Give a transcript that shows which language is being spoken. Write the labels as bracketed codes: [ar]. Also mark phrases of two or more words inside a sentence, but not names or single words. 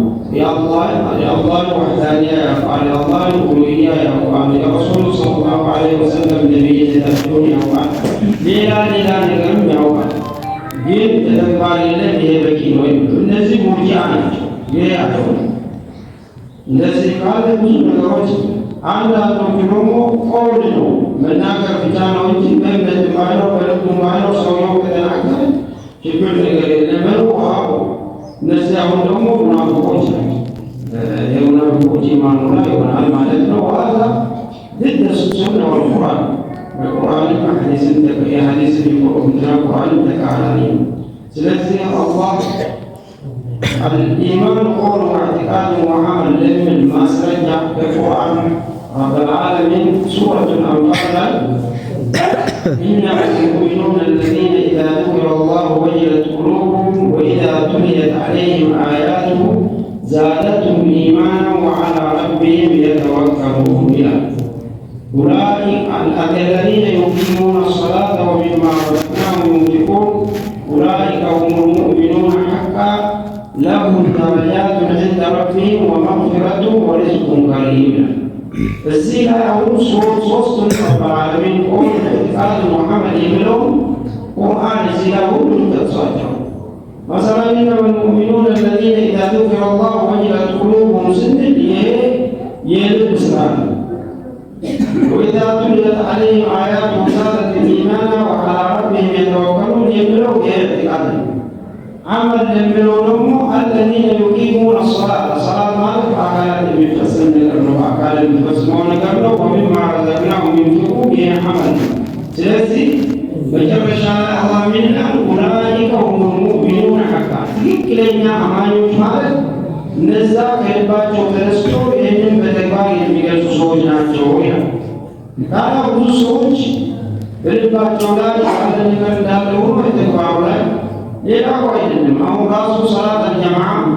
[am] የአላህን ወሕዳንያ ያውቃል፣ የአላህን ኡሉሂያ ያውቃል፣ የረሱሉ [ar] صلى الله عليه وسلم [am] ነቢይነታቸውን ያውቃል፣ ሌላ ነገርም ያውቃል። ግን በተግባር የለም። ይሄ በቂ ነው። እነዚህ ሙርጂዓ ናቸው። ይሄ አይሆንም። እንደዚህ ካለ ብዙ ነገሮች አንዳንዶቹ ደግሞ ቀውል ነው መናገር ብቻ ነው እንጂ በእምነት ባይኖር በልቡ ባይኖር ሰውየው ከተናገረ ችግር ነገር የለም። እነዚህ አሁን ደግሞ ሙናፊቆች ናቸው። የሙናፊቆች ኢማኑ ላይ ይሆናል ማለት ነው። ዋዛ [ar] ضد السنة والقرآن القرآن حديث [am] የሐዲስ ቁርአን ተቃራኒ ነው። ስለዚህ አላህ [ar] الإيمان قول واعتقاد وعمل من مسرجع القرآن رب العالمين سورة الأنفال إنما المؤمنون الذين إذا ذكر الله وجلت قلوبهم وإذا تليت عليهم آياته زادتهم إيمانا وعلى ربهم يتوكلون. أولئك الذين يقيمون الصلاة ومما رزقناهم ينفقون أولئك هم المؤمنون حقا لهم درجات عند ربهم ومغفرة ورزق كريم. [am] እዚህ ላይ አሁን ሶስቱን [ar] رب العالمين قول اعتقاد [am] ሙሐመድ የሚለው ቁርአን እዚህ ላይ ሁሉም ጠቅሷቸው [ar] مثلا إنما المؤمنون الذين إذا ذكر الله وجلت قلوبهم [am] ስንል ይሄ የልብ ስራ ነው። [ar] وإذا تليت عليهم آياته زادتهم إيمانا وعلى ربهم يتوكلون [am] የሚለው የኢዕቲቃድ ነው። عمل የሚለው ደግሞ [ar] الذين يقيمون الصلاة صلاة [am] ማለት በአካላት የሚፈጸም ነገር ነው። በአካል የሚፈጸመው ነገር ነው። [ar] ومما رزقناهم ينفقون [am] ይሄ عمل ነው። ስለዚህ መጨረሻ ላይ አላህ ምን ይላል? [ar] أولئك هم المؤمنون حقا [am] ትክክለኛ አማኞች ማለት እነዛ ከልባቸው ተነስቶ ይህንን በተግባር የሚገልጹ ሰዎች ናቸው ይላል። ታዲያ ብዙ ሰዎች በልባቸው ላይ ያለ ነገር እንዳለ ሆኖ በተግባሩ ላይ ሌላው አይደለም። አሁን ራሱ [ar] صلاة الجماعة